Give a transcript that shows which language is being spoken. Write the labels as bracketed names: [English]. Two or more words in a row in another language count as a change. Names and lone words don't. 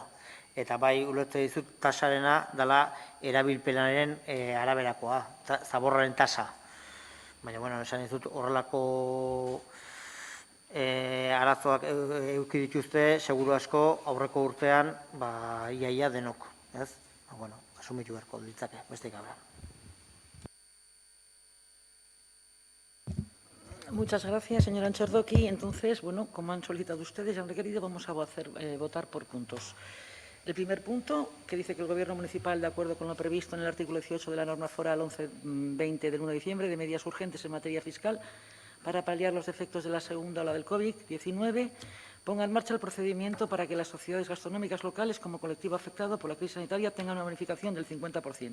[Basque] Eta bai ulertzen dizut tasarena dela erabilpenaren araberakoa, zaborraren tasa. Baina, esan dizut horrelako arazoak eduki dituzte, seguru asko aurreko urtean, iaia denok, ez? Asumitu beharko ditzake, beste gabe. [Spanish] Muchas gracias, señora Anchordoki. Entonces, como han solicitado ustedes y han requerido, vamos a votar por puntos. El primer punto, que dice que el Gobierno municipal, de acuerdo con lo previsto en el artículo 18 de la norma foral 1120 del 1 de diciembre, de medidas urgentes en materia fiscal para paliar los efectos de la segunda ola del COVID-19, ponga en marcha el procedimiento para que las sociedades gastronómicas locales, como colectivo afectado por la crisis sanitaria, tengan una bonificación del 50%.